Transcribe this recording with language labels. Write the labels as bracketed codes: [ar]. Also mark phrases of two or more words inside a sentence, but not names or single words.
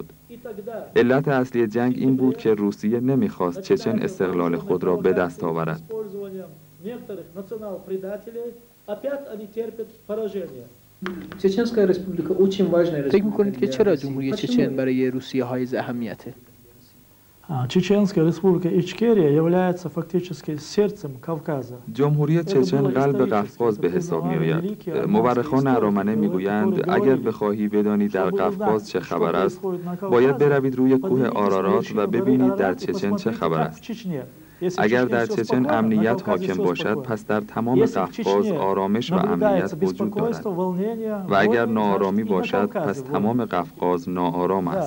[fa] علت اصلی جنگ این بود که روسیه نمی‌خواست چچن استقلال خود را به دست آورد. فکر می‌کنید که چرا جمهوری چچن برای روسیه حائز اهمیته؟ [ru] Чеченская республика Ичкерия является фактически сердцем Кавказа. [fa] جمهوری چچن قلب قفقاز به حساب می‌آید. مورخان ارامنه می‌گویند اگر بخواهی بدانی در قفقاز چه خبر است، باید بروید روی کوه آرارات و ببینید در چچن چه خبر است. اگر در چچن امنیت حاکم باشد، پس در تمام قفقاز آرامش و امنیت وجود دارد و اگر ناآرامی باشد، پس تمام قفقاز ناآرام است.